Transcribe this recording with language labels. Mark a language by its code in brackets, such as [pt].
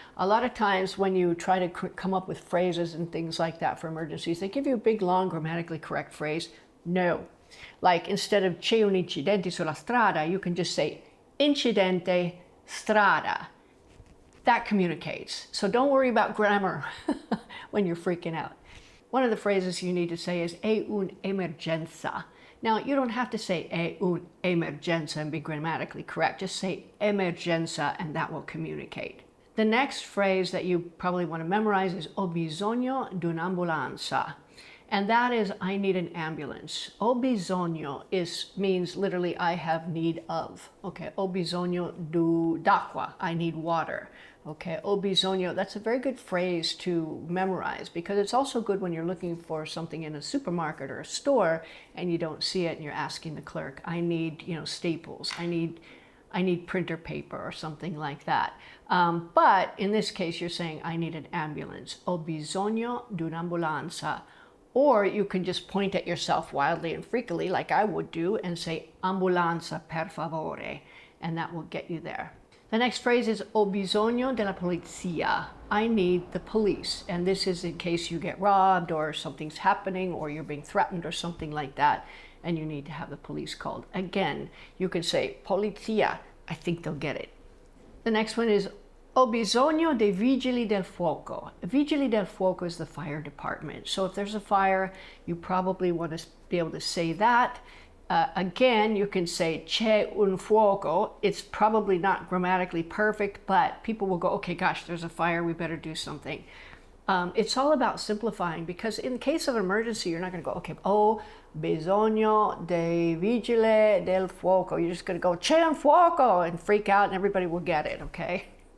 [en] A lot of times when you try to come up with phrases and things like that for emergencies, they give you a big, long, grammatically correct phrase. No. Like instead of [it] c'è un incidente sulla strada, [en] you can just say [it] incidente strada. [en] That communicates. So don't worry about grammar when you're freaking out. One of the phrases you need to say is [it] è un'emergenza. [en] Now, you don't have to say [it] è un'emergenza [en] and be grammatically correct. Just say emergenza and that will communicate. The next phrase that you probably want to memorize is [it] ho bisogno di un'ambulanza. [en] And that is, I need an ambulance. [it] Ho bisogno [en] means literally, I have need of. Okay, [it] ho bisogno d'acqua, [en] I need water. Okay, [it] ho bisogno, [en] that's a very good phrase to memorize because it's also good when you're looking for something in a supermarket or a store and you don't see it and you're asking the clerk, I need, staples, I need printer paper or something like that. But in this case, you're saying, I need an ambulance. [it] Ho bisogno di un'ambulanza. [en] Or you can just point at yourself wildly and freakily, like I would do, and say, [it] ambulanza per favore, [en] and that will get you there. The next phrase is, [it] ho bisogno della polizia. [en] I need the police. And this is in case you get robbed or something's happening or you're being threatened or something like that, and you need to have the police called. Again, you can say, polizia. I think they'll get it. The next one is, [it] ho bisogno dei vigili del fuoco. Vigili del fuoco [en] is the fire department. So if there's a fire, you probably want to be able to say that. Again, you can say [it] c'è un fuoco. [en] It's probably not grammatically perfect, but people will go, okay, gosh, there's a fire, we better do something. It's all about simplifying because in case of an emergency, you're not going to go, okay, [it] ho bisogno dei vigili del fuoco. [en] You're just going to go [it] c'è un fuoco [en] and freak out and everybody will get it, okay?